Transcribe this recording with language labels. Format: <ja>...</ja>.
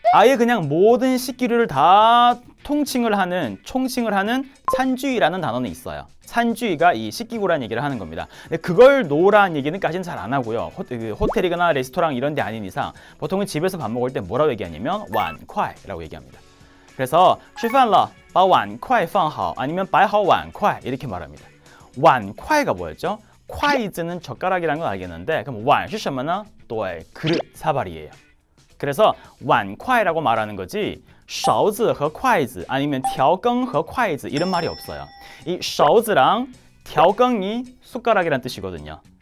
<ko>아예 그냥 모든 식기류를 다 총칭을 하는 찬주이라는 단어는 있어요. 찬주이가 이 식기구라는 얘기를 하는 겁니다. 근데 그걸 놓으라는 얘기는까지는 잘 안 하고요. 호텔이거나 레스토랑 이런 데 아닌 이상 보통은 집에서 밥 먹을 때 뭐라고 얘기하냐면 碗筷라고 얘기합니다. 그래서</ko> <zh>吃饭了把碗筷放好</zh> <ko>아니면</ko> <zh>摆好碗筷</zh> <ko>이렇게 말합니다. 碗筷가 뭐였죠? 콰이즈는 젓가락이라는 건 알겠는데 그럼</ko> <zh>碗是什么呢?</zh> <ko>또 그릇, 사발이에요. 그래서 碗筷라고 말하는 거지</ko> <zh>勺子和筷子</zh> <ko>아니면</ko> <zh>调羹和筷子</zh> <ko>이런 말이 없어요. 이 勺子랑 调羹이 숟가락이란 뜻이거든요.</ko>